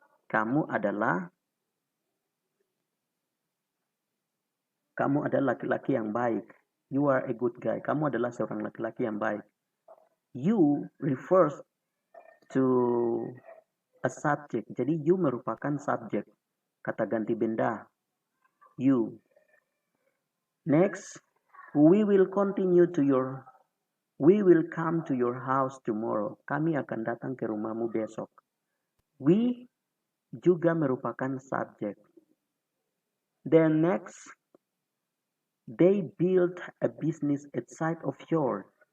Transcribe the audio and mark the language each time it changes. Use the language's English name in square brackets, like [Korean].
[Indonesian] Kamu adalah laki-laki yang baik. [English] You are a good guy. [Indonesian] Kamu adalah seorang laki-laki yang baik. [English] You refers to a subject. [Indonesian] Jadi you merupakan subjek. Kata ganti benda. You. [English] Next, we will come to your house tomorrow. [Indonesian] Kami akan datang ke rumahmu besok. We juga merupakan subjek. [English] Then next, they built a business outside of yours.